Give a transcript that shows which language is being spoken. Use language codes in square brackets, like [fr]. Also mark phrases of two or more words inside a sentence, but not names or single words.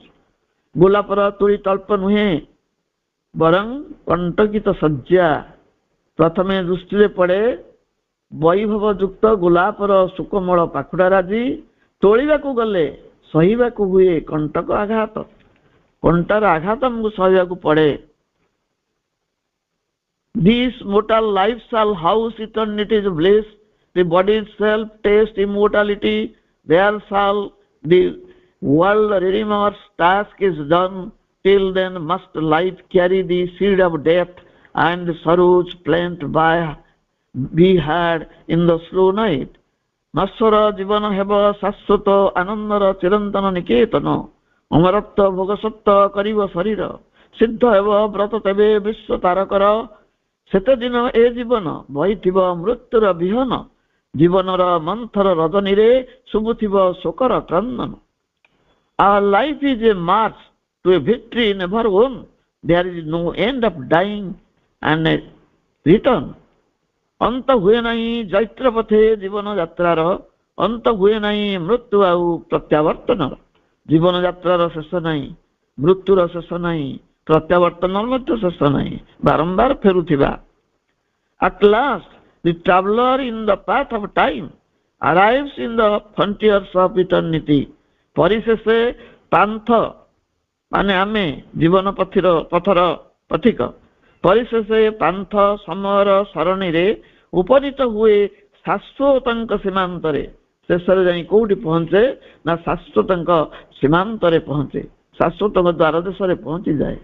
[or] ଗୋଲାପର ତୁଳି ତଳ୍ପ ନୁହେଁ, ବରଂ କଣ୍ଟକିତ ଶଯ୍ୟା। ପ୍ରଥମେ ଦୃଷ୍ଟିରେ ପଡ଼େ ବୈଭବ ଯୁକ୍ତ ଗୋଲାପର ସୁକୋମଳ ପାଖୁଡ଼ା ରାଜି, ତୋଳିବାକୁ ଗଲେ ସହିବାକୁ ହୁଏ କଣ୍ଟକ ଆଘାତ। କଣ୍ଟାର ଆଘାତ ଆମକୁ ସହିବାକୁ ପଡ଼େ। [en] This mortal life shall house eternity's bliss, the body itself taste immortality. There shall the world redeemer's task is done. Till then must life carry the seed of death, and sorrow's plaint be had in the slow night. [or] ନଶ୍ୱର ଜୀବନ ହେବ ଶାଶ୍ୱତ ଆନନ୍ଦର ଚିରନ୍ତନ ନିକେତନ। ଅମରତ୍ୱ ଭୋଗସତ୍ୱ କରିବ ଶରୀର, ସିଦ୍ଧ ହେବ ବ୍ରତ ତେବେ ବିଶ୍ୱ ତାରକର। ସେତେ ଦିନ ଏ ଜୀବନ ବହିଥିବ ମୃତ୍ୟୁର ବିହନ, ଜୀବନର ମନ୍ଥର ରଜନୀରେ ଶୁଭୁଥିବ ଶୋକର କ୍ରନ୍ଦନ। [en] Our life is a march to a victory never won. There is no end of dying and a return. [or] ଅନ୍ତ ହୁଏ ନାହିଁ ଚୈତ୍ର ପଥେ ଜୀବନ ଯାତ୍ରାର, ଅନ୍ତ ହୁଏ ନାହିଁ ମୃତ୍ୟୁ ଆଉ ପ୍ରତ୍ୟାବର୍ତ୍ତନର। ଜୀବନ ଯାତ୍ରାର ଶେଷ ନାହିଁ, ମୃତ୍ୟୁର ଶେଷ ନାହିଁ, ପ୍ରତ୍ୟାବର୍ତ୍ତନର ମଧ୍ୟ ଶେଷ ନାହିଁ, ବାରମ୍ବାର ଫେରୁଥିବା। [en] At last the traveler in the path of time arrives in the frontiers of eternity. [or] ପରିଶେଷେ ପାନ୍ଥ ମାନେ ଆମେ ଜୀବନ ପଥର ପଥିକ, ପରିଶେଷେ ପାନ୍ଥ ସମୟର ସରଣୀରେ ଉପନୀତ ହୁଏ ଶାଶ୍ୱତଙ୍କ ସୀମାନ୍ତରେ। ଶେଷରେ ଯାଇ କୋଉଠି ପହଞ୍ଚେ ନା ଶାଶ୍ୱତଙ୍କ ସୀମାନ୍ତରେ ପହଞ୍ଚେ, ଶାଶ୍ୱତଙ୍କ ଦ୍ୱାର ଦେଶରେ ପହଞ୍ଚିଯାଏ।